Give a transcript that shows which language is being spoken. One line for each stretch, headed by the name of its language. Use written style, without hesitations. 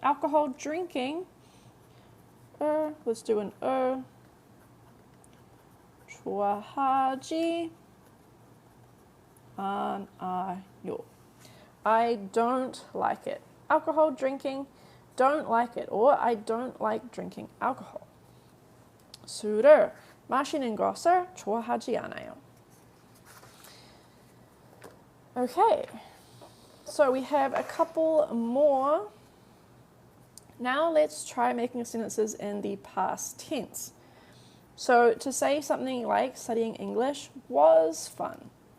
English: Alcohol drinking. Let's do an
Korean: 좋아하지 않아요.
English: I don't like it. Alcohol drinking, don't like it. Or I don't like drinking alcohol.
Korean: 술을 마시는 것을 좋아하지 않아요.
English: Okay, so we have a couple more. Now let's try making sentences in the past tense. So to say something like studying English was fun.